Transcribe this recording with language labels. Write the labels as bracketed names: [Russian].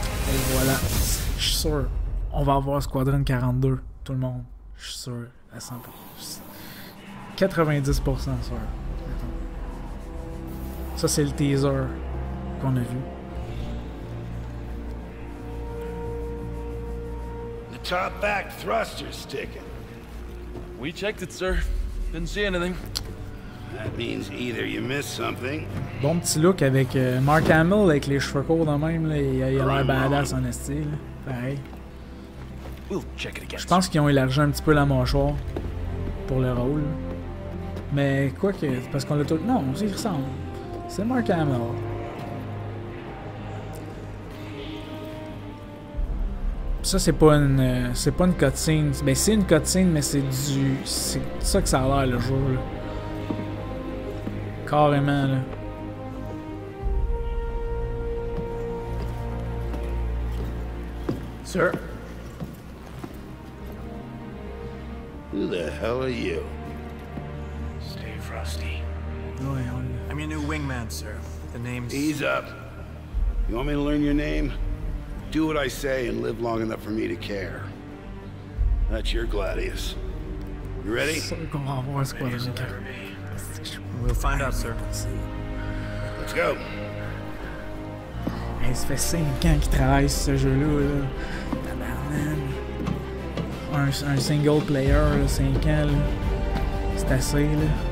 [French] Et voilà. Je suis sûr. On va avoir Squadron 42, tout le monde. Je suis sûr, à 100%. 90% sûr. Ça, c'est le teaser qu'on a vu. [English] The top back thruster's sticking. We checked it, sir. Didn't see anything. That means either you missed something. [French] Bon petit look avec Mark Hamill avec les cheveux courts de même. Là, il a l'air badass en style. Pareil. [English] We'll check it again. [French] Je pense qu'ils ont élargi un petit peu la mâchoire pour le rôle. Mais quoi que... Parce qu'on l'a tout... Non, il ressemble. C'est Mark Hamill. Ça, c'est pas une cutscene. Ben, c'est une cutscene, mais c'est ça que ça a l'air, le jeu, là. Carrément, là. [English] Sir? Who the hell are you? Stay frosty. [French] Ouais, [English] I'm your new wingman, sir. The name's... Ease up. You want me to learn your name? Do what I say and live long enough for me to care. That's your Gladius. You ready? [French] C'est sûr qu'on va avoir Squadron 4. [English] We'll find out, sir. Let's go. [French] Hey, ça fait 5 ans qu'ils travaillent sur ce jeu-là. Là. Tabarnak. Un single player, là, 5 ans, là. C'est assez, là.